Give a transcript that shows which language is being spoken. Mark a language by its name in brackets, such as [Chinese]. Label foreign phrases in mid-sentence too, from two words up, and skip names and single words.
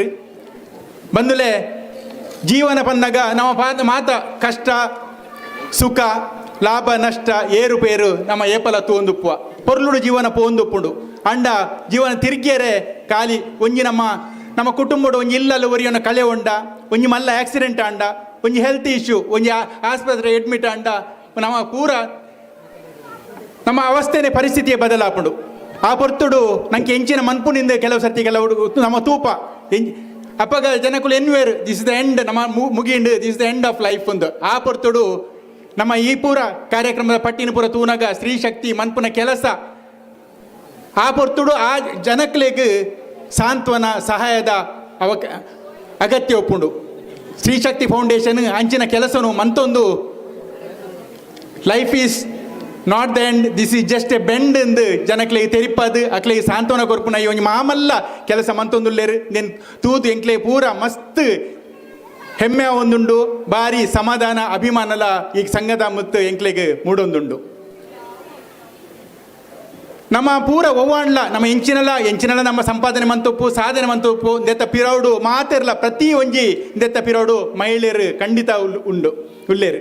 [Tulu] ಬಂದುಲೆ ಜೀವನ ಪಂದಾಗ ನಮ್ಮ ಮಾತ ಕಷ್ಟ ಸುಖ ಲಾಭ ನಷ್ಟ ಏರುಪೇರು ನಮ್ಮ ಏಪಲ ತೂಂದುಪ್ಪುವ ಪೊರ್ಲುಡು ಜೀವನ ಪೋಂದುಪ್ಪುಂಡು ಅಂಡ ಜೀವನ ತಿರುಗಿಯರೆ ಖಾಲಿ ಒಂಜಿ ನಮ್ಮ ಕುಟುಂಬಡು ಒಂಜಿ ಇಲ್ಲಲು ಒರಿಯೋನ ಕಳೆ ಉಂಡ ಒಂಜಿ ಮಲ್ಲ ಆಕ್ಸಿಡೆಂಟ್ ಅಂಡ ಒಂಜಿ [English] health issue [Tulu] ಒಂಜಿ ಆಸ್ಪತ್ರೆ ಅಡ್ಮಿಟ್ ಅಂಡ ನಮ್ಮ ಪೂರ ನಮ್ಮ ಅವಸ್ಥೆನೇ ಪರಿಸ್ಥಿತಿಯ ಬದಲಾಪುಂಡು. ಆ ಪೊರ್ತುಡು ನಂಗೆ ಎಂಚಿನ ಮನ್ಪುನಿಂದ ಕೆಲವು ಸರ್ತಿ ಕೆಲವು ನಮ್ಮ ತೂಪ ಅಪ್ಪಗ ಜನಕುಲು ಎನ್ವೇರು [English] this the end [Tulu] ನಮ್ಮ ಮುಗಿಂಡು [English] this the end of life [Tulu] ಒಂದು ಆ ಪೊರ್ತುಡು ನಮ್ಮ ಈ ಪೂರ ಕಾರ್ಯಕ್ರಮದ ಪಟ್ಟಿನ ಪೂರ ತೂನಗ ಸ್ತ್ರೀ ಶಕ್ತಿ ಮನ್ಪುನ ಕೆಲಸ ಆ ಪೊರ್ತುಡು ಆ ಜನಕ್ಲೆಗ್ ಸಾಂತ್ವನ ಸಹಾಯದ ಅಗತ್ಯ ಒಪ್ಪುಂಡು. ಸ್ತ್ರೀ ಶಕ್ತಿ ಫೌಂಡೇಶನ್ ಅಂಚಿನ ಕೆಲಸನು ಮಂತೊಂದು [English] life is not the end this is just a bend [Tulu] ಎಂದು ಜನಕ್ಲೆಗೆ ತೆರಿಪದು ಅಕ್ಲೆಗೆ ಸಾಂತ್ವನ ಕೊರ್ಪುನ ಈ ಒಂಜಿ ಮಾಮಲ್ಲ ಕೆಲಸ ಮಂತೊಂದುಲ್ಲೇರು ನೆನ್ ತೂತು ಎಂಕ್ಲೆ ಪೂರ ಮಸ್ತ್ ಹೆಮ್ಮೆ ಒಂದುಂಡು ಬಾರಿ ಸಮಾಧಾನ ಅಭಿಮಾನಲ ಈ ಸಂಘದ ಮತ್ತು ಎಂಕ್ಲೆಗೆ ಮೂಡೊಂದುಂಡು. ನಮ್ಮ ಪೂರ ಒವ್ವಾಂಡ್ಲ ನಮ್ಮ ಎಂಚಿನಲ ನಮ್ಮ ಸಂಪಾದನೆ ಮಂತೊಪ್ಪು ಸಾಧನೆ ಮಂತೊಪ್ಪು ದೆತ್ತ ಪಿರೌಡು ಮಾತೆರ್ಲ ಪ್ರತಿ ಒಂಜಿ ದೆತ್ತ ಪಿರೌಡು ಮಹಿಳೆಯರು ಖಂಡಿತ ಉಳ್ಳೇರು.